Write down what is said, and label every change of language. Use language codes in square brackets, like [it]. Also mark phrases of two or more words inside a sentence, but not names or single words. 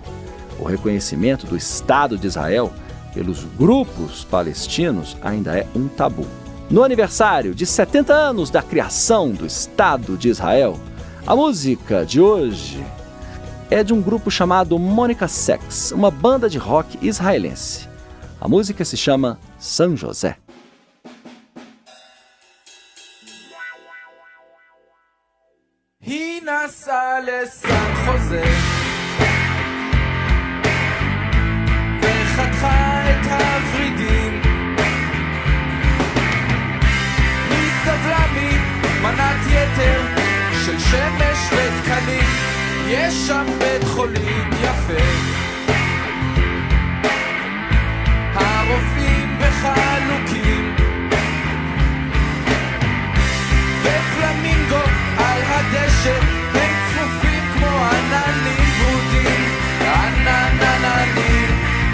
[pt] O reconhecimento do Estado de Israel pelos grupos palestinos ainda é um tabu. No aniversário de 70 anos da criação do Estado de Israel, a música de hoje é de um grupo chamado Monica Sex, uma banda de rock israelense. A música se chama São José. [he] היא נסעה לסן חוזה וחתכה את הוורידים, היא סבלה ממנת יתר של שמש ותקנים, יש שם בית חולים יפה, הרופאים בחלוקים ופלמינגו על הדשא הם צפופים כמו עננים ורודים, עננננים.